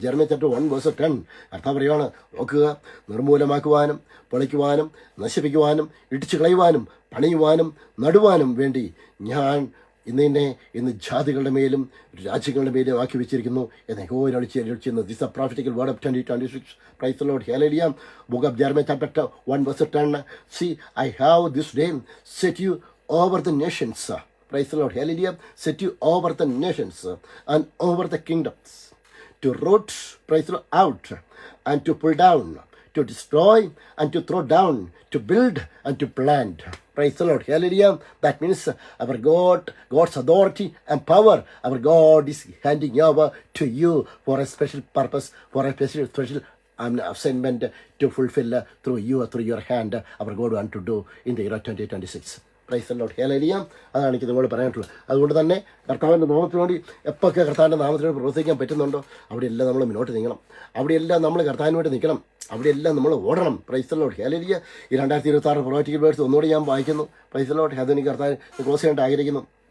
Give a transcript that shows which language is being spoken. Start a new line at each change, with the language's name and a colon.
Malayalam: Jeremiah chapter 1:10 കർത്താവ് പറയുവാണ്, നോക്കുക, നിർമൂലമാക്കുവാനും പൊളിക്കുവാനും നശിപ്പിക്കുവാനും ഇടിച്ചു കളയുവാനും പണിയുവാനും നടുവാനും വേണ്ടി ഞാൻ ഇന്ന് ജാതികളുടെ മേലും രാജ്യങ്ങളുടെ മേലും ആക്കി വെച്ചിരിക്കുന്നു എന്ന് യഹോവ അരുളിച്ചെയ്യുന്നു.
English: This a prophetical word of 2026. Praise the Lord. Hallelujah. Book of Jeremiah chapter 1:10 See, I have this day set you over the nations. Praise the Lord. Hallelujah. Set you over the nations and over the kingdoms to root, praise the Lord, out and to pull down, to destroy and to throw down, to build and to plant. Praise the Lord. Hallelujah. That means our God's authority and power, our God is handing over to you for a special purpose, for a special assignment to fulfill through your hand, our God want to do in the year 2026. Praise the Lord.
Malayalam: Hallelujah. അതാണ് എനിക്ക് നിങ്ങളോട് പറയാനുള്ളത്. അതുകൊണ്ട് തന്നെ കർത്താവിൻ്റെ നാമത്തിന് വേണ്ടി എപ്പോഴൊക്കെ കർത്താവിൻ്റെ നാമത്തിന് വേണ്ടി പ്രവർത്തിക്കാൻ പറ്റുന്നുണ്ടോ അവിടെയെല്ലാം നമ്മൾ മുന്നോട്ട് നീങ്ങണം. അവിടെയെല്ലാം നമ്മൾ കർത്താവിന് വേണ്ടി നിൽക്കണം. അവിടെയെല്ലാം നമ്മൾ ഓടണം.
English: Praise the Lord.
Malayalam: ഹല്ലേലൂയ. ഈ 2026 പ്രൊഫറ്റിക് വേഴ്സ് ഒന്നുകൂടി ഞാൻ വായിക്കുന്നു.
English: Praise the Lord.
Malayalam: അതെനിക്ക് കർത്താവിന് ക്ലോസ് ചെയ്യാനായിട്ട് ആഗ്രഹിക്കുന്നു.